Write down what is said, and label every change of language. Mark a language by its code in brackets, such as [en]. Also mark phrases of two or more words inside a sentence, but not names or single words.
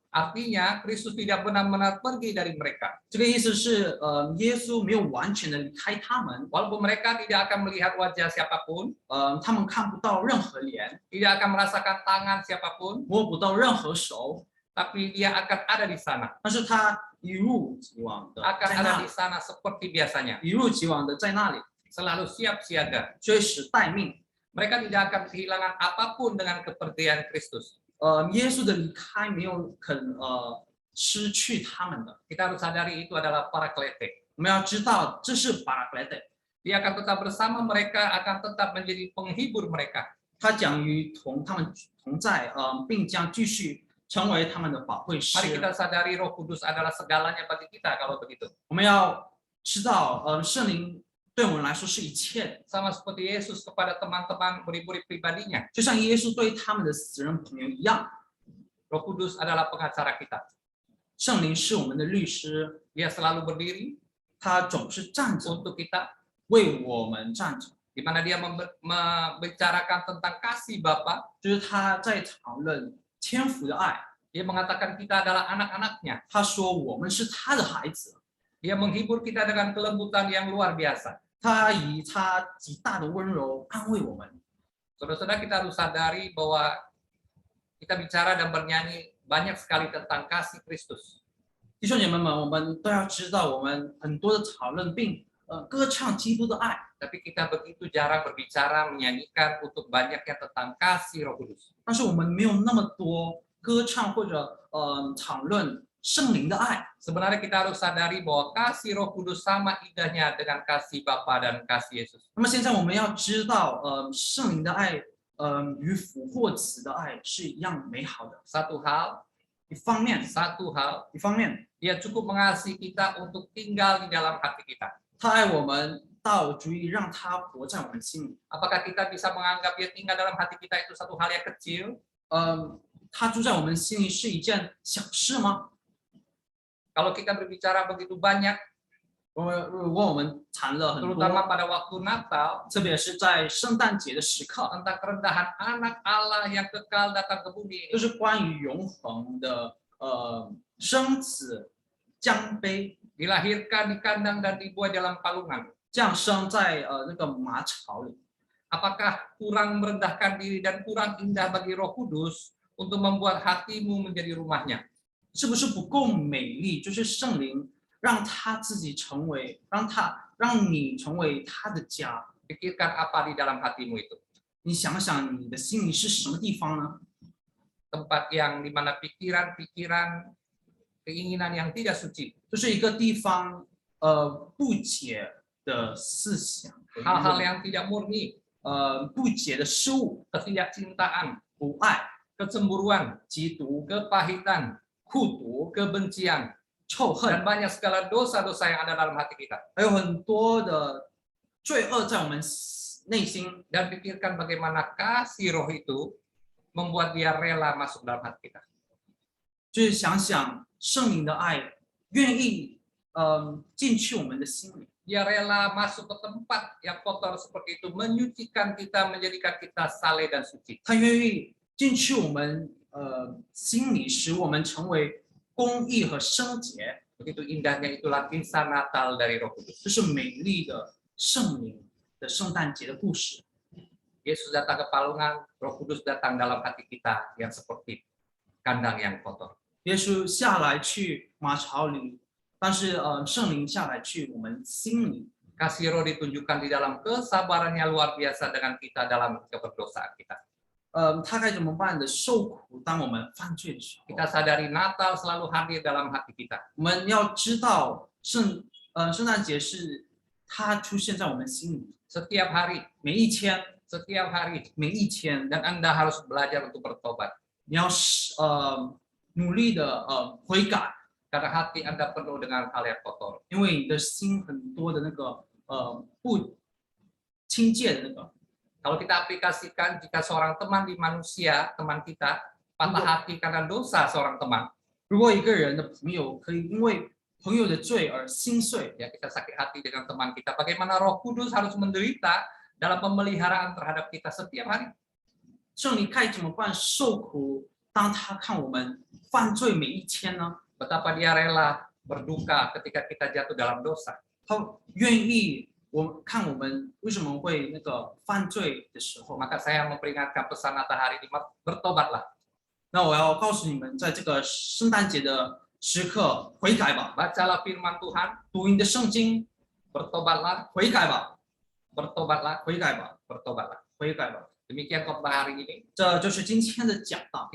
[id] Artinya Kristus tidak benar-benar pergi dari mereka. [zh] 这个意思是，耶稣没有完全的离开他们， [id] Walaupun mereka tidak akan melihat wajah siapapun, [zh] 他们看不到任何脸， [id] tidak akan merasakan tangan siapapun, [zh] 摸不到任何手， [id] tapi dia akan ada di sana. [zh] 但是他一如既往的 [id] Akan [zh] 在 [id] ada [zh] 那 [id] di [zh] 里， [id] sana seperti biasanya. [zh] 一如既往的在那里， [id] Selalu siap siaga. [zh] 随时待命。 [id] Mereka tidak akan kehilangan apapun dengan kepergian Kristus. [zh] 耶稣的离开没有失去他们的。 [id] Kita harus sadari itu adalah Paraklete. [zh] 我们要知道，这是巴拉克莱德， [id] Dia akan tetap bersama mereka, akan tetap menjadi penghibur mereka. [zh] 他将与他们同在，并将继续成为他们的保惠师。 [id] Mari kita sadari Roh Kudus adalah segalanya bagi kita kalau begitu. [zh] 我们要知道，圣灵对我们来说是一切的， [id] Sama seperti Yesus kepada teman-teman murid-murid pribadinya. [zh] 就像耶稣对他们的死人朋友一样。 [id] Roh Kudus adalah pengacara kita. [zh] 圣灵是我们的律师， [id] Dia selalu berdiri [zh] 他总是站着 [id] untuk kita, [zh] 为我们站着， [id] di mana dia membicarakan tentang kasih Bapa. [zh] 就是他在讨论天父的爱。 [id] Dia mengatakan kita adalah anak-anaknya. [zh] 他说我们是他的孩子， [id] Dia menghibur kita dengan kelembutan yang luar biasa. [zh] 他以他极大的温柔安慰我们。 [id] Saudara-saudara, kita harus sadari bahwa kita bicara dan bernyanyi banyak sekali tentang kasih Kristus. [zh] 弟兄姐妹们，我们都要知道，我们很多的讨论并歌唱基督的爱， [id] Tapi kita begitu jarang berbicara, menyanyikan untuk banyaknya tentang kasih Roh Kudus. [zh] 但是我们没有那么多歌唱或者讨论圣灵的爱。 [id] Sebenarnya kita harus sadari bahwa kasih Roh Kudus sama indahnya dengan kasih Bapa dan kasih Yesus. [zh] 那么现在我们要知道，圣灵的爱，与复活子的爱是一样美好的。 [id] Satu hal, [zh] 一方面， [id] dia cukup mengasihi kita untuk tinggal di dalam hati kita. [zh] 他爱我们到足以让他活在我们心里。 [id] Apakah kita bisa menganggap dia tinggal dalam hati kita itu satu hal yang kecil? [zh] 他住在我们心里是一件小事吗？ [id] Kalau kita berbicara begitu banyak, [zh] 如果我们谈了很 [id] terutama [zh] 多， [id] pada waktu Natal, [zh] 特别是在圣诞节的时刻， [id] tentang kerendahan anak Allah yang kekal datang ke bumi [zh] 就 [id] ini, [zh] 是关于永恒的生子降杯， [id] dilahirkan di kandang dan dibuat dalam palungan. [zh] 降生在那个马槽里。 [id] Apakah kurang merendahkan diri dan kurang indah bagi Roh Kudus untuk membuat hatimu menjadi rumahnya? [zh] 是不是不够美丽？就是圣灵让他自己成为，让你成为他的家。 [id] Pikirkan apa di dalam hatimu itu? [zh] 你想想，你的心里是什么地方呢？ [id] Tempat yang dimana pikiran-pikiran, keinginan yang tidak suci, [zh] 就是一个地方，不洁的思想， [id] hal-hal yang tidak murni, [zh] 不洁的事物， [id] ketidakcintaan, [zh] 不爱、 [id] kecemburuan, [zh] 嫉妒、 [id] kepahitan, [zh] 酷毒、 [id] kebencian, [zh] 臭 [id] dan [zh] 恨， [id] banyak segala dosa-dosa yang ada dalam hati kita. [zh] 还有很多的罪恶在我们内心。 [id] Dan pikirkan bagaimana kasih Roh itu membuat dia rela masuk dalam hati kita. [zh] 就是想想圣灵的爱，愿意进去我们的心里。 [id] Dia rela masuk ke tempat yang kotor seperti itu, menyucikan kita, menjadikan kita saleh dan suci. [zh] 他愿意进去我们心里，使我们成为公义和圣洁。 [id] Begitu indahnya itulah kisah Natal dari Roh Kudus. [zh] 这是美丽的圣灵的圣诞节的故事。 [id] Yesus datang ke palungan, Roh Kudus datang dalam hati kita yang seperti kandang yang kotor. [zh] 耶稣下来去马槽里，但是圣灵下来去我们心里。 [id] Kasih Roh ditunjukkan di dalam kesabarannya luar biasa dengan kita dalam keberdosaan kita. [zh] 他该怎么办的？受苦，当我们犯罪的时候， [id] Kita sadari Natal selalu hadir dalam hati kita. [zh] 我们要知道圣诞节是他出现在我们心里， [id] Setiap hari, [zh] 每一天， [id] setiap hari. [zh] 每一天， [id] Dan Anda harus belajar untuk bertobat. [zh] 你要努力的悔改， [id] Karena hati Anda penuh dengan hal yang kotor. [zh] 因为你的心很多的那个不清洁的那个。 [id] Kalau kita aplikasikan jika seorang teman di manusia, teman kita, patah hati karena dosa seorang teman, [zh] 如果一个人的朋友可以因为朋友的罪而心碎， [id] ya kita sakit hati dengan teman kita. Bagaimana Roh Kudus harus menderita dalam pemeliharaan terhadap kita setiap hari. [zh] 圣灵该怎么办受苦？当他看我们犯罪每一天呢？ [id] Betapa dia rela berduka ketika kita jatuh dalam dosa. [zh] 他愿意看我们为什么会那个犯罪的时候。 [id] Maka saya memperingatkan pesan Natal hari ini, bertobatlah. [zh] 那我要告诉你们，在这个圣诞节的时刻，悔改吧， [id] Bacalah firman Tuhan, [zh] 读你的圣经， [id] bertobatlah, [zh] 悔改吧， [id] bertobatlah, [zh] 悔改吧， [id] bertobatlah. [zh] 悔改吧。 [id] Demikian khotbah hari ini. [zh] 这就是今天的讲道。